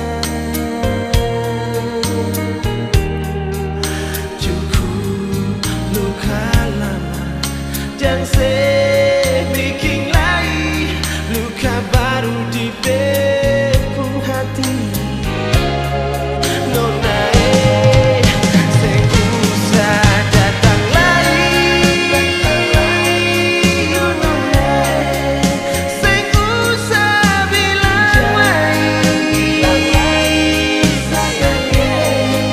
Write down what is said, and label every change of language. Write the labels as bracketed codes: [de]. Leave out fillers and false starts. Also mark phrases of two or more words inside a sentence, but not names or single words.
[id] Cukup luka lama dan saya bikin lagi luka baru di bepung hati. [abs] Nona sing usah datang lain, nona. Sing usah bilang lain, sayang.